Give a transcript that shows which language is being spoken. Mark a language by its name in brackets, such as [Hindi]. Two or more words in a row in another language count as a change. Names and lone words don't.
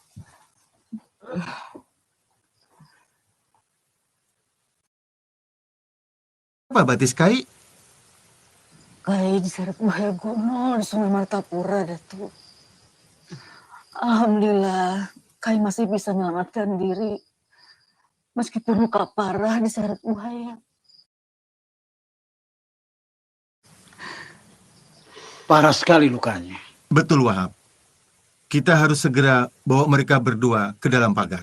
[Banjar] Apa batis kai? [Indonesian] Kai diseret bahaya gunung di Sungai Martapura, Datu. Alhamdulillah, Kai masih bisa menyelamatkan diri. Meskipun luka parah diseret buaya. Parah sekali lukanya. Betul Wahab. Kita harus segera bawa mereka berdua ke dalam pagar.